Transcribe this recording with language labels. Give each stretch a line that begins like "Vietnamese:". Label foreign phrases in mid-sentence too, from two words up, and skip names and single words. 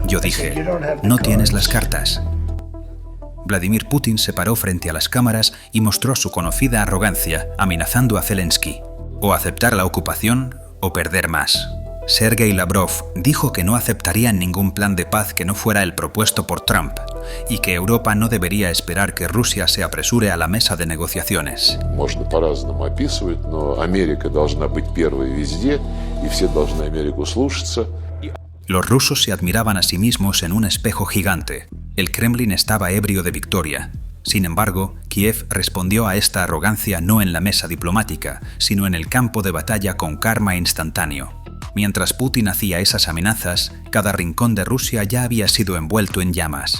Spanish: Yo dije: «No tienes las cartas». Vladimir Putin se paró frente a las cámaras y mostró su conocida arrogancia, amenazando a Zelensky: o aceptar la ocupación o perder más. Sergei Lavrov dijo que no aceptarían ningún plan de paz que no fuera el propuesto por Trump y que Europa no debería esperar que Rusia se apresure a la mesa de negociaciones.
Russian: Можно по-разному описывать, но Америка должна быть первой везде, и все должны Америку слушаться.
Spanish: Los rusos se admiraban a sí mismos en un espejo gigante. El Kremlin estaba ebrio de victoria. Sin embargo, Kiev respondió a esta arrogancia no en la mesa diplomática, sino en el campo de batalla con karma instantáneo. Mientras Putin hacía esas amenazas, cada rincón de Rusia ya había sido envuelto en llamas.